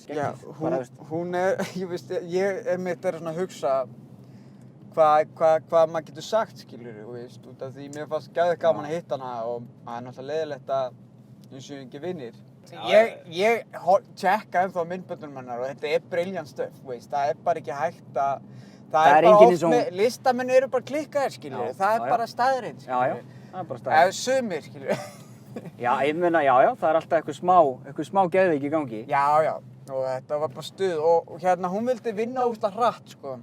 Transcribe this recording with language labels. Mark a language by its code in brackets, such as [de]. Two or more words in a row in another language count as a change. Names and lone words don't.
[is] Já, hún er, ég mitt svona að hugsa hvað maður getur sagt, skilurðu, út af því mér fannst geðveikt gaman að hitta hana og það er náttúrulega leiðilegt að við séum ekki vinir. Ég tjekka ennþá myndböndunum hennar og þetta er [en] brilliant stuff, [is] það er bara ekki hægt að... Það er bara oft með, listamenn eru bara klikkaðir, skilurðu, það er bara staðreind, skilurðu. Já, það er bara staðreind. Eða sumir, skilurðu. Já, ég meina, já, það er alltaf eitthvað smá geðveik í gangi. Já, og þetta var bara stuð og hún vildi vinna úrst hratt, sko.